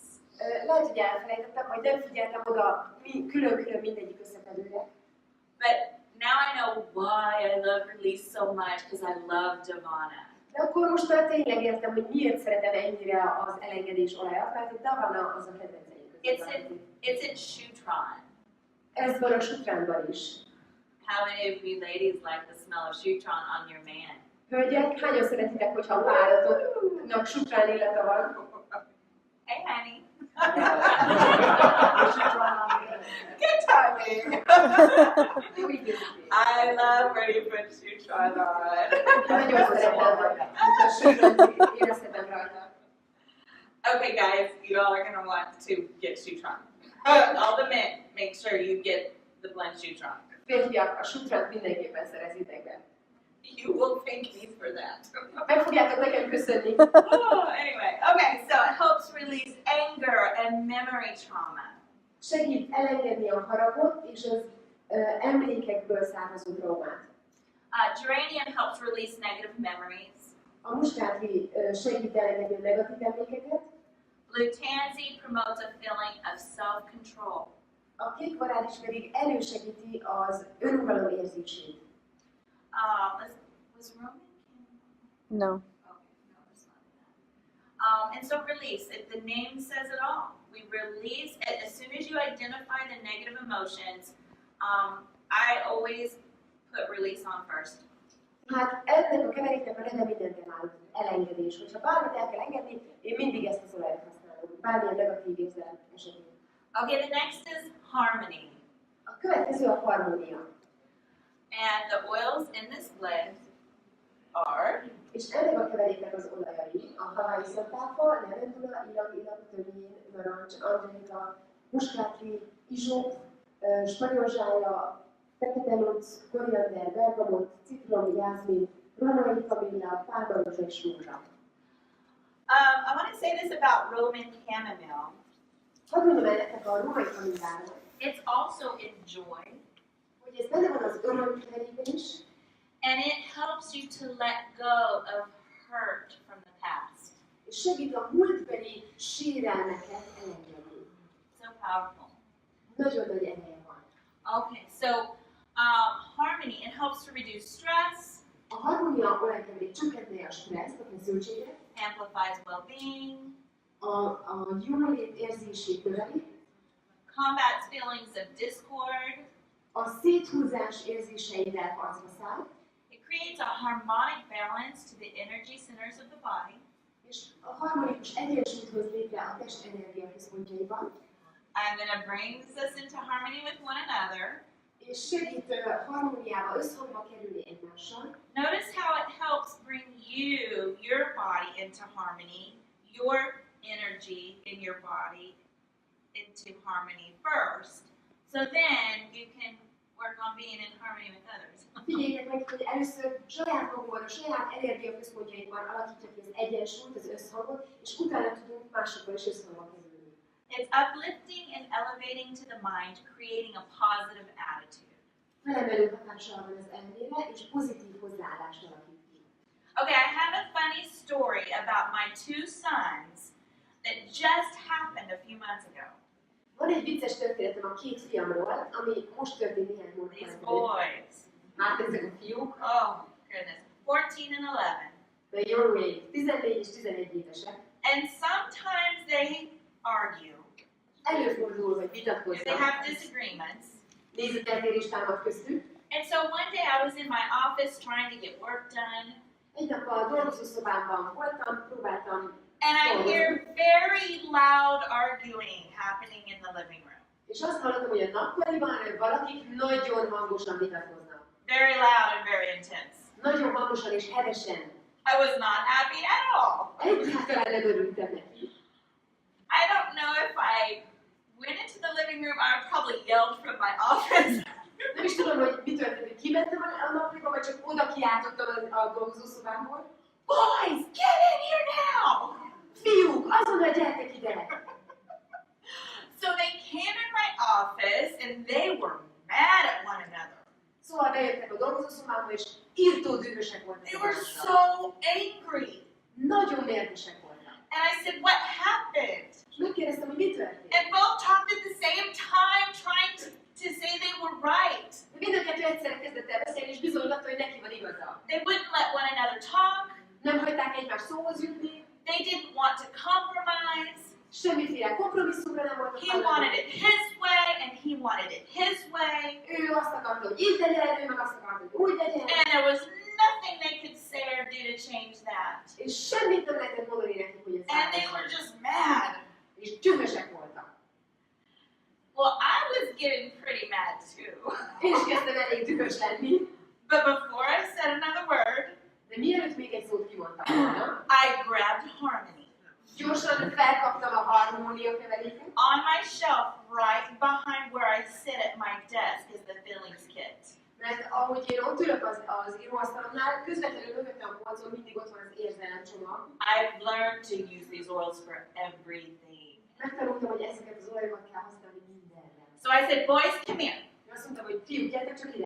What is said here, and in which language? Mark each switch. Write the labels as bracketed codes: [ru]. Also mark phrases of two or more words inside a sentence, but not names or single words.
[hu] Lehet, hogy elfelejtettem, vagy nem figyeltem oda külön-külön mindegyik összetevőre. [en] But now I know why I love Release so much, because I love Divana. [hu] De akkor most már tényleg értem, hogy miért szeretem ennyire az elengedés olajat, mert a Davana az a kedvenceim között. [en] It's in Shutran. [hu] Ez van a sutránban is. [en] How many of you ladies like the smell of Shutran on your man? [hu] Hölgyek, hányan szeretitek, hogyha a páratoknak sutrán illata van? [en] Hey, honey. Good timing. I love when you put Shutran on. [hu] Nagyon szeretem, hogyha sutrán érezhetem rajta. [en] Okay, guys, you all are going to want to get Shutran. All the men, make sure you get the blend Shutran. [hu] Férfiak, a sutránt mindenképpen szerezitek be. [en] You will thank me for that. [hu] Meg fogjátok nekem köszönni. [en] Anyway, okay, so it helps release anger and memory trauma. [hu] Segít elengedni a haragot és az emlékekből származó traumát. [en] Geranium helps release negative memories. [hu] A muskáti segít elengedni a negatív emlékeket. [en] Blue tansy promotes a feeling of self-control. [hu] A kék varázs pedig elősegíti az önuralom érzését. [en] Was Roman? No. Okay, no, it's not that. And so release, the name says it all. We release, as soon as you identify the negative emotions, I always put release on first. [hu] Hát ennek a keveréknek a neve mindent eláll, elengedés. Hogyha bármit el kell engedni, én mindig ezt az olajat használom, bármilyen negatív érzelem esetén. [en] Okay, the next is harmony. [hu] A következő a harmónia. [en] And the oils in this blend are [hu] És ennek a keveréknek az olajai a havai szontáfa, levendula, ilang-ilang, tömén, narancs, angelika, muskátli, izsó, spanyol zsája, fekete lunc, koriander, bergamot, citrom, jázmin, rohanai kamilla, pálmarózsa és rózsa. [en] I want to say this about Roman chamomile. [hu] Hadd mondjam el nektek a római kamilláról, [en] It's also in joy, [hu] hogy ez benne van az öröm keverékben is, [en] and it helps you to let go of hurt from the past. [hu] és segít a múltbeli sérelmeket elengedni. [en] So powerful. [hu] Nagyon nagy ereje van. [en] Okay, so harmony. It helps to reduce stress, [hu] A harmónia olyan kell, csökkenteni a stresszt, a feszültséget, [en] amplifies well-being, [hu] a jólét érzését növeli, [en] combats feelings of discord. [hu] a széthúzás érzéseivel harcba száll, [en] It creates a harmonic balance to the energy centers of the body. [hu] és a harmonikus egyensúlyt hoz létre a test energiaközpontjaiban, [en] And then it brings us into harmony with one another. [hu] és segít harmóniába, összhangba kerülni egymással. [en] Notice how it helps bring your body into harmony, your energy in your body into harmony first. So then you can work on being in harmony with others. [hu] Figyeljétek meg, hogy először saját magunkban, a saját energiaközpontjainkban alakítjuk ki az egyensúlyt, az összhangot, és utána tudunk másokkal is összhangba kerülni. [en] It's uplifting and elevating to the mind, creating a positive attitude. [hu] Felemelő hatással van az elmére, és pozitív hozzáállást alakít ki. [en] Okay, I have a funny story about my two sons that just happened a few months ago. [hu] Van egy vicces történetem a két fiamról, ami most történt néhány [en] These [hu] hónapban. [en] boys. [hu] Hát ezek a fiúk, [en] Oh, goodness. 14 and 11. [hu] de jó ég, 14 és 11 évesek. [en] And sometimes they argue. [hu] Előfordul, hogy [en] They [hu] vitatkoznak. [en] have disagreements. [hu] Nézeteltérés támad köztük. [en] And so one day I was in my office trying to get work done, [hu] Egy nap a dolgozószobámban voltam, próbáltam, [en] and I hear very loud arguing happening in the living room. [hu] és azt hallottam, hogy a nappaliban valakik nagyon hangosan vitatkoznak. [en] Very loud and very intense. [hu] Nagyon hangosan és hevesen. [en] I was not happy at all. [hu] Egyáltalán nem örültem neki. [en] I don't know if I went into the living room, I probably yelled from my office. [hu] Nem is tudom, hogy mi történt, hogy kimentem a nappaliba, vagy csak oda kiáltottam a dolgozószobámból. [en] Boys, get in here now! [hu] Fiúk, azonnal gyertek ide! [en] So they came in my office and they were mad at one another. [hu] Szóval bejöttek a dolgozószobába, és írtó dühösek voltak. [en] They were [hu] egymásra. [en] so angry. [hu] Nagyon mérgesek voltak. [en] And I said, what happened? [hu] És megkérdeztem, hogy mi történt. [en] And both talked at the same time, trying to say they were right. [hu] De mind a kettő egyszerre kezdett el beszélni, és bizonygatta, hogy neki van igaza. [en] They wouldn't let one another talk. [hu] Nem hagyták egymást szóhoz jutni, [en] They didn't want to compromise. [hu] semmiféle kompromisszumra nem voltak [en] He wanted it his way, and he wanted it his way. [hu] Ő azt akarta, hogy így legyen, ő meg azt akarta, hogy úgy legyen. [en] And there was nothing they could say or do to change that. [hu] És semmit nem lehetett mondani nekik, hogy ez [en] And they were just mad. [hu] és dühösek voltak. [en] Well, I was getting pretty mad too. [hu] Én is kezdtem elég dühös lenni, [en] But before I said another word, [hu] de mielőtt még egy szót kimondtam volna, [en] I grabbed harmony. [hu] gyorsan felkaptam a harmónia keveréket. [en] On my shelf, right behind where I sit at my desk, is the feelings kit. [hu] Mert ahogy én ott ülök az íróasztalomnál, közvetlenül mögöttem a polcon mindig ott van az érzelemcsomag. [en] I've learned to use these oils for everything. [hu] Megtanultam, hogy ezeket az olajokat kell használni mindenre. [en] So I said, boys, come here. [hu] Én azt mondtam, hogy fiúk, gyertek csak ide.